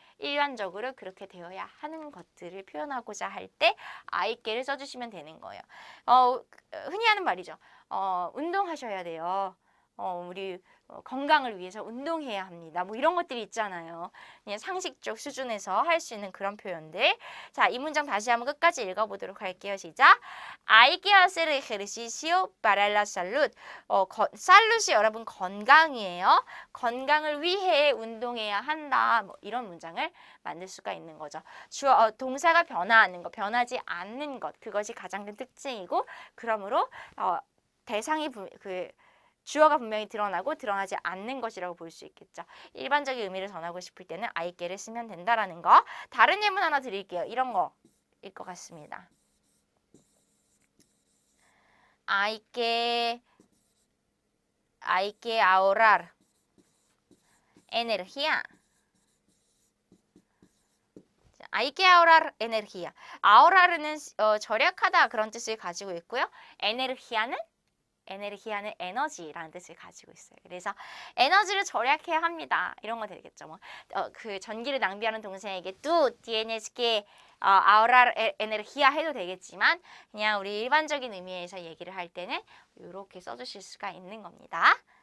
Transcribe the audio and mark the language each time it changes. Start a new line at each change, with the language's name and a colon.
Korean: 일반적으로 그렇게 되어야 하는 것들을 표현하고자 할 때 hay que를 써주시면 되는 거예요. 흔히 하는 말이죠. 운동하셔야 돼요. 우리 건강을 위해서 운동해야 합니다. 뭐 이런 것들이 있잖아요. 그냥 상식적 수준에서 할 수 있는 그런 표현들. 자, 이 문장 다시 한번 끝까지 읽어보도록 할게요. 시작.
Spanish: Hay que hacer ejercicio para la salud.
Korean: salud이 여러분 건강이에요. 건강을 위해 운동해야 한다. 뭐 이런 문장을 만들 수가 있는 거죠. 동사가 변화하는 것, 변하지 않는 것. 그것이 가장 큰 특징이고 그러므로 대상이 주어가 분명히 드러나지 않는 것이라고 볼 수 있겠죠. 일반적인 의미를 전하고 싶을 때는 hay que를 쓰면 된다라는 거. 다른 예문 하나 드릴게요. 이런 거일 것 같습니다.
Spanish: hay que ahorrar energía. hay que ahorrar energía.
Korean: ahorrar는 절약하다 그런 뜻을 가지고 있고요. energía는 에너지라는 뜻을 가지고 있어요. 그래서 에너지를 절약해야 합니다. 이런 거 되겠죠. 뭐 그 전기를 낭비하는 동생에게
Spanish: tú tienes que ahorrar energía
Korean: 해도 되겠지만 그냥 우리 일반적인 의미에서 얘기를 할 때는 이렇게 써주실 수가 있는 겁니다.